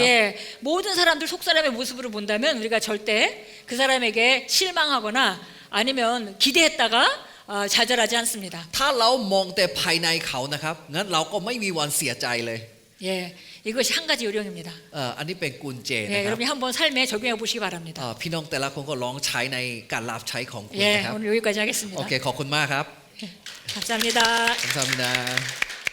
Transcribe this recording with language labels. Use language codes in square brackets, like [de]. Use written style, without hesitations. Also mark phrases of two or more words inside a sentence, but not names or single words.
[ko] 예, 모든 사람들 속사람의 모습으로 본다면 우리가 절대 그 사람에게 실망하거나 아니면 기대했다가 좌절하지 않습니다. [th] ถ้าเรามองแต่ภายในเขานะครับงั้นเราก็ไม่มีวันเสียใจเลย [ko] 예, 이것이 한 가지 요령입니다. [th] อันนี้เป็นกุญแจ [ko] 예, [th] นะครับ [ko] 여러분이 한번 삶에 적용해 보시기 바랍니다. [th] พี่น้องแต่ละคนก็ลองใช้ในการรับใช้ของคุณ [ko] 예, [th] นะครับ [ko] 오늘 여기까지 하겠습니다. [th] โอเคขอบคุณมากครับ [ko] 감사합니다. [th] ขอบคุณครับ